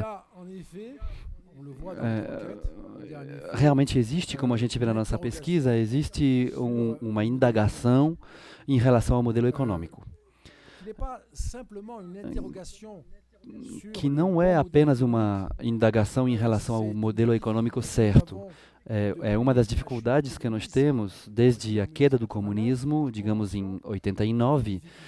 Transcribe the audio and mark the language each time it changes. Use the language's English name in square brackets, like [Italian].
[French] Là, en effet, on le voit dans notre enquête, il y a un effet, [Portuguese] Realmente existe, como a gente vê na nossa pesquisa, existe uma indagação em relação ao modelo econômico, [French] qui n'est pas simplement une interrogation sur [Portuguese] que não é apenas uma indagação em relação ao modelo econômico certo. É uma das dificuldades que nós temos desde a queda do comunismo, digamos em 89.